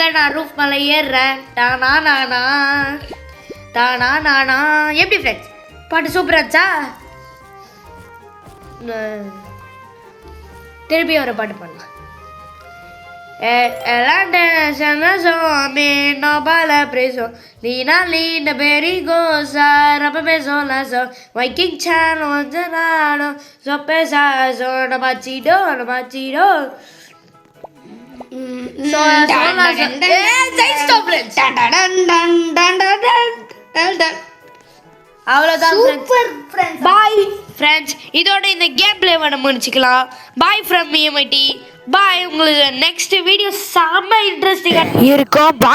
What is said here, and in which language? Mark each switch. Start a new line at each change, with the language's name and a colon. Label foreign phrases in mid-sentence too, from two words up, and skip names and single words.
Tamil: நான் ரூஃப் மேலே ஏறுறேன். எப்படி ஃப்ரெண்ட்ஸ் பாட்டு சூப்பராச்சா? திருப்பி ஒரு பாட்டு பண்ணலாம். no bala preso Lina Lina Berigosa Rabbe Solaso Viking Channel Zanano Sopesa Zona Machido அவ்வளோதான்
English: Super friends. bye friends,
Tamil: இதோட இந்த
English: game play
Tamil: பண்ண முடிச்சுக்கலாம்.
English: Bye from EMIT. Bye.
Tamil: உங்களுக்கு
English: next video
Tamil: செம்ம இன்ட்ரெஸ்டிங்காக இருக்கும்.